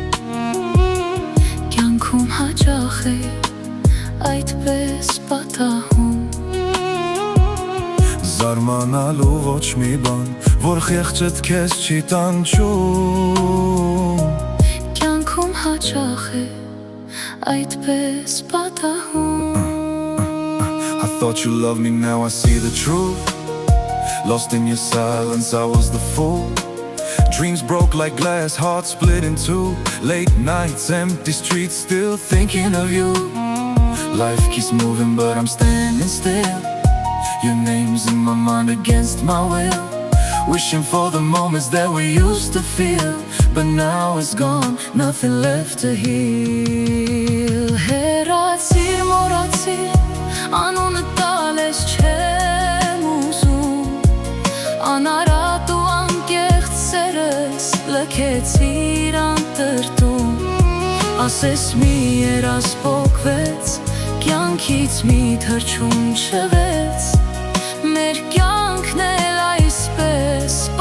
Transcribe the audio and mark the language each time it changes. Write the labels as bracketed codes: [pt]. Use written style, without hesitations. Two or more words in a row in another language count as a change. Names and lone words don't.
[hy] Կյանքում հաճախ է այդպես պատահում, զարմանալու ոչ մի բան, որ խեղճդ քեզ չի տանջում։ կյանքում հաճախ է այդպես պատահում։ [en] I thought you loved me, now I see the truth. Lost in your silence, I was the fool. Dreams broke like glass, hearts split in two. Late nights, empty streets, still thinking of you. Life keeps moving, but I'm standing still. Your name's in my mind against my will. Wishing for the moments that we used to feel, but now it's gone, nothing left to heal. [hy] Հեռացիր, մոռացիր, անունը տալես չեմ ուզում, անարատ ու անկեղծ սերս լքեցիր անտրտում, ասես մի երազ պոկվեց, կյանքից մի թռչուն չվեց, մեր կյանքն էլ այսպես